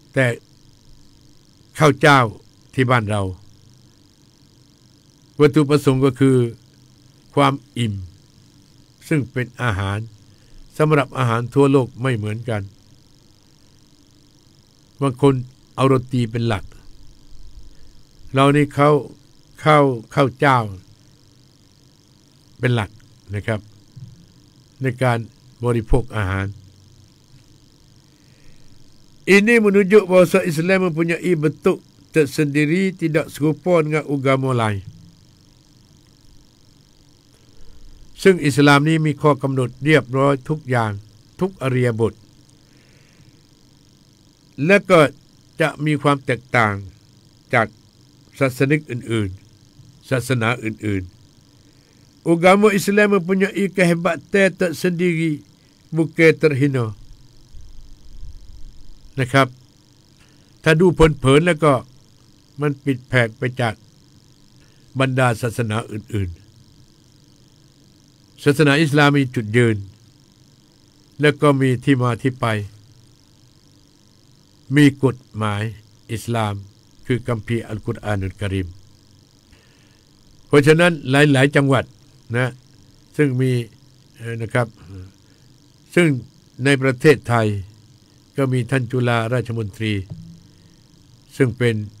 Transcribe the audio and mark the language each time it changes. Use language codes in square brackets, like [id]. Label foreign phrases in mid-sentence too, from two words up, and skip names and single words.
[th] แต่ข้าวเจ้าที่บ้านเราวัตถุประสงค์ก็คือความอิ่มซึ่งเป็นอาหารสำหรับอาหารทั่วโลกไม่เหมือนกัน บางคนเอาโรตีเป็นหลักเรานี่ข้าวเจ้าเป็นหลักนะครับในการบริโภคอาหาร [ms] ini menunjuk bahawa Islam mempunyai bentuk tersendiri tidak serupa dengan agama lain [th] ซึ่งอิสลามนี้มีข้อกำหนดเรียบร้อยทุกอย่างทุกอริยบท และก็จะมีความแตกต่างจากศาสนิกอื่นๆศาสนาอื่นๆ [ms] Agama Islam mempunyai kehebatan tersendiri bukan terhina [th] นะครับถ้าดูเผินๆแล้วก็มันปิดแผกไปจากบรรดาศาสนาอื่น ๆศาสนาอิสลามมีจุดยืนและก็มีที่มาที่ไปมีกฎหมายอิสลามคือคัมภีร์อัลกุรอานอัลกะรีมเพราะฉะนั้นหลายๆจังหวัดนะซึ่งมีนะครับซึ่งในประเทศไทยก็มีท่านจุฬาราชมนตรีซึ่งเป็น